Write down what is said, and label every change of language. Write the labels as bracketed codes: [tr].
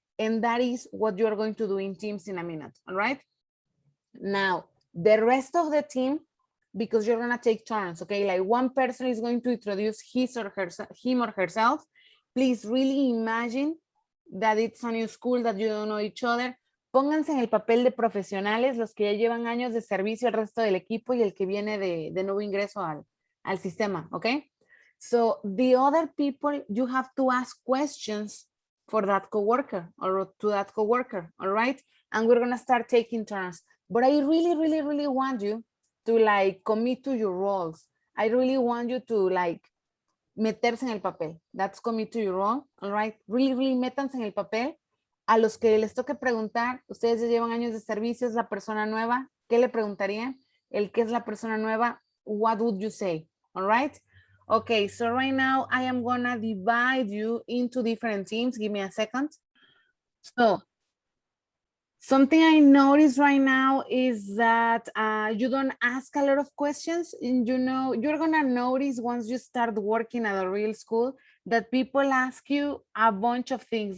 [en] And that is what you're going to do in teams in a minute, all right? Now, the rest of the team, because you're gonna take turns, okay? Like one person is going to introduce him or herself. Please really imagine that it's a new school, that you don't know each other. [es] pónganse en el papel de profesionales, los que ya llevan años de servicio al resto del equipo y el que viene de nuevo ingreso al sistema, ¿ok? [en] So the other people, you have to ask questions for that coworker or to that coworker, all right? And we're gonna start taking turns. But I really, really, really want you to like commit to your roles. I really want you to like [es] meterse en el papel. [en] That's commit to your role, all right? [es] Really, really métanse en el papel. A los que les toque preguntar, ustedes ya llevan años de servicio, es la persona nueva, ¿qué le preguntarían? El que es la persona nueva, [en] what would you say? All right? Okay, so right now I am gonna divide you into different teams. Give me a second. So, something I notice right now is that you don't ask a lot of questions. And you know, you're gonna notice once you start working at a real school that people ask you a bunch of things.